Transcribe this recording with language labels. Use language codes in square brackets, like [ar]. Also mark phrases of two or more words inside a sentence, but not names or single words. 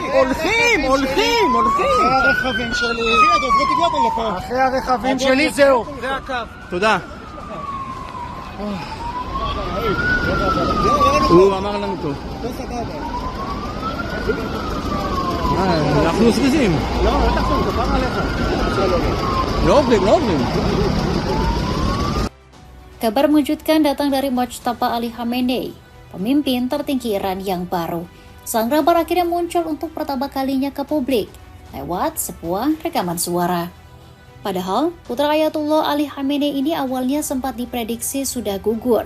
[he] אחרי הרכבים שלי. אחרי הרכבים שלי, זהו. זה הקו. תודה. הוא אמר לנו טוב. אנחנו זריזים. לא תחזור, זה פעם עליך. לא עוברים. [id] Kabar mengejutkan datang dari Mojtaba Ali Khamenei, pemimpin tertinggi Iran yang baru. Sang rabar akhirnya muncul untuk pertama kalinya ke publik lewat sebuah rekaman suara. Padahal, putra Ayatullah Ali Khamenei ini awalnya sempat diprediksi sudah gugur.